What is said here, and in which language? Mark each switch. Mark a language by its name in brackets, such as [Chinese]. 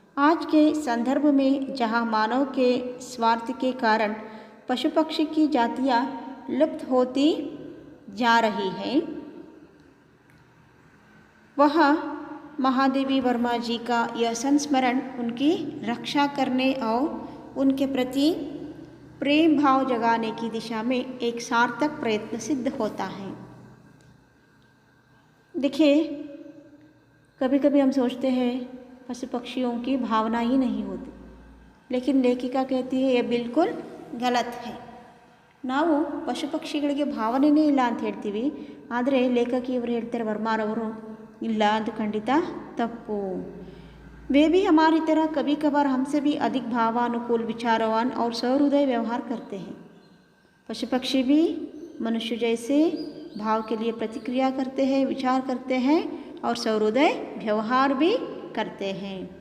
[Hindi] आज के संदर्भ में जहाँ मानव के स्वार्थ के कारण पशु पक्षी की जातियाँ लुप्त होती जा रही हैं, वहाँ महादेवी वर्मा जी का यह संस्मरण उनकी रक्षा करने और उनके प्रति प्रेम भाव जगाने की दिशा में एक सार्थक प्रयत्न सिद्ध होता है। देखिए, कभी कभी हम सोचते हैं पशु पक्षियों की भावना ही नहीं होती, लेकिन लेखिका कहती है यह बिल्कुल गलत है। [Kannada] ನಾವು ಪಶು ಪಕ್ಷಿಗಳಿಗೆ ಭಾವನೆಯೇ ಇಲ್ಲ ಅಂತ ಹೇಳ್ತೀವಿ, ಆದರೆ ಲೇಖಕಿಯವರು ಹೇಳ್ತಾರೆ, ವರ್ಮಾರವರು, ಇಲ್ಲ ಅದು ಖಂಡಿತ ತಪ್ಪು। [Hindi] वे भी हमारी तरह कभी कभार हमसे भी अधिक भावानुकूल, विचारवान और सहृदय व्यवहार करते हैं। पशु पक्षी भी मनुष्य जैसे भाव के लिए प्रतिक्रिया करते हैं, विचार करते हैं और सहृदय व्यवहार भी करते हैं।